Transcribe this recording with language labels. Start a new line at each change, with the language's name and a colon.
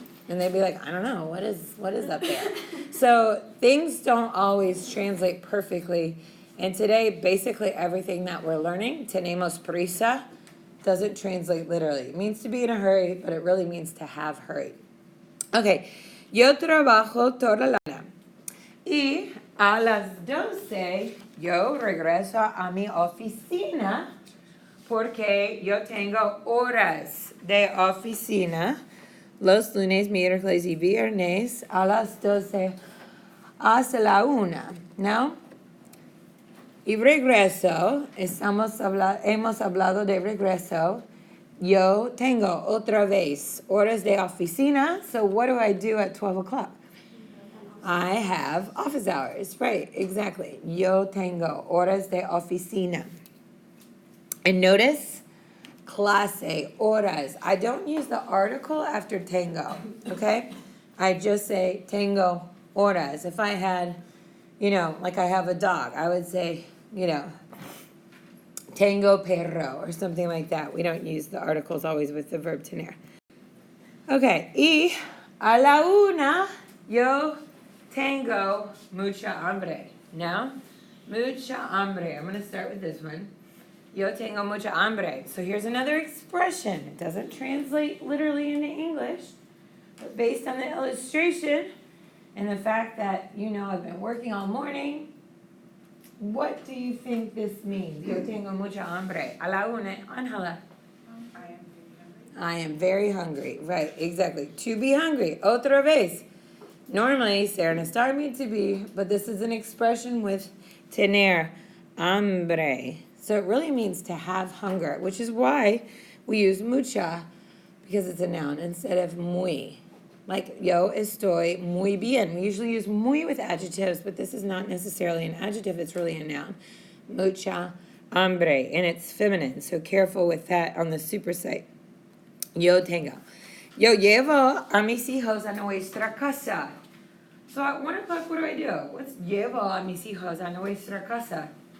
English: And they'd be like, I don't know, what is up there? So things don't always translate perfectly. And today, basically everything that we're learning,
Spanish: tenemos prisa,
English: doesn't translate literally. It means to be in a hurry, but it really means to have hurry.
Spanish: Okay, yo trabajo toda la mañana. Y a las 12 yo regreso a mi oficina porque yo tengo horas de oficina los lunes, miércoles y viernes a las 12 hasta la 1. ¿No? Y regreso, hemos hablado de regreso. Yo tengo otra vez horas de oficina.
English: So what do I do at 12 o'clock? I have office hours. Right, exactly.
Spanish: Yo tengo horas de oficina.
English: And notice, clase, horas. I don't use the article after tengo, okay? I just say
Spanish: tengo horas.
English: If I had, like I have a dog, I would say,
Spanish: tengo perro
English: or something like that. We don't use the articles always with the verb tener.
Spanish: Okay, y a la 1 yo tengo mucha hambre.
English: Now,
Spanish: mucha hambre.
English: I'm going to start with this one.
Spanish: Yo tengo mucha hambre.
English: So here's another expression. It doesn't translate literally into English, but based on the illustration and the fact that, I've been working all morning, what do you think this means?
Spanish: Yo tengo mucha hambre. A la 1,
English: Angela. I am very hungry. Right, exactly. To be hungry.
Spanish: Otra vez.
English: Normally, Sarah Nastar means to be, but this is an expression with tener, hambre. So it really means to have hunger, which is why we use mucha, because it's a noun, instead of muy. Like,
Spanish: yo estoy muy bien.
English: We usually use muy with adjectives, but this is not necessarily an adjective. It's really a noun.
Spanish: Mucha hambre.
English: And it's feminine, so careful with that on the supersite.
Spanish: Yo tengo. Yo llevo a mis hijos a nuestra casa.
English: So at 1 o'clock, what do? What's
Spanish: llevo a mis hijos a nuestra casa?